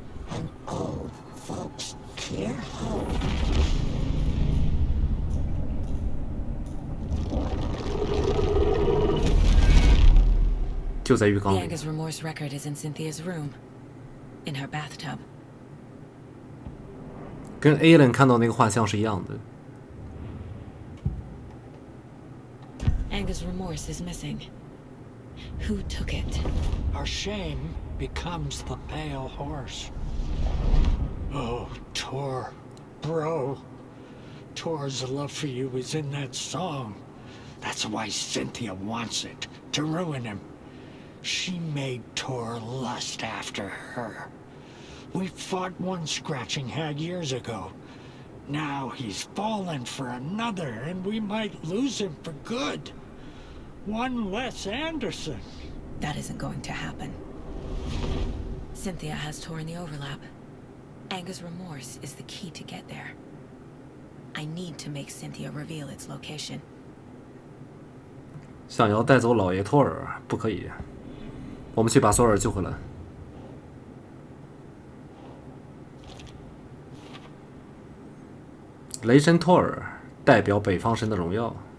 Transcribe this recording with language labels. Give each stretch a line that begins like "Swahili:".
English: An old folks' care home. The Anger's remorse record is in Cynthia's room. In her bathtub.
Chinese: 跟 Alan 看到那个画像是一样的。
English: Anger's remorse is missing. Who took it? Our shame becomes the pale horse. Oh, Tor. Bro. Tor's love for you is in that song. That's why Cynthia wants it. To ruin him. She made Tor lust after her. We fought one scratching hag years ago. Now he's fallen for another, and we might lose him for good. One less Anderson. That isn't going to happen. Cynthia has Tor in the overlap. Anger's remorse is the key to get there. I need to make Cynthia reveal its location.
Chinese: 想要带走老爷托尔，不可以。我们去把索尔救回来。雷神托尔代表北方神的荣耀。